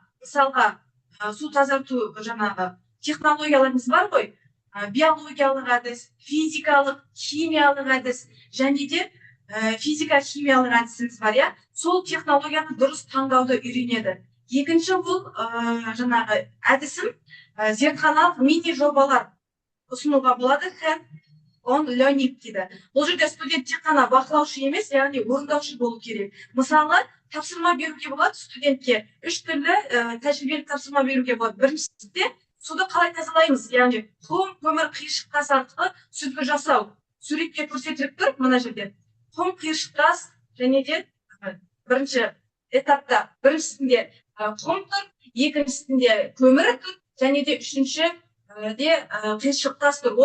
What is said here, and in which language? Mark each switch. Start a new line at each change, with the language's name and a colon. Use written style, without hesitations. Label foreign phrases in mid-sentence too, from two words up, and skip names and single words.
Kazakh: Мысалға, су тазарту жаңағы технологияларымыз бар ғой, биологиялық әдіс, физикалық, химиялық әдіс, және де физика-химиялық әдісіміз бар, иә? Сол технологияны дұрыс таңдауды үйренеді. Екінші бұл жаңағы әдісім зертханалық мини жобалар ұсынуға болады,
English: hands-on learning дейді.
Kazakh: Бұл жерде студент тек қана бақылаушы емес, яғни орындаушы болу керек. Мысалы, тапсырма беруге болады студентке, 3 түрлі тәжірибелік тапсырма беруге болады. Біріншісінде суды қалай тазалаймыз, яғни құм, көмір, қиыршық тас арқылы сүзгі жасау. Суретке көрсетіліп тұр мына жерде. Құм, қиыршық тас, және де бірінші этапта біріншісінде құм тұр, екіншісінде көмір тұр, және де үшінші де қиыршық тас тұр.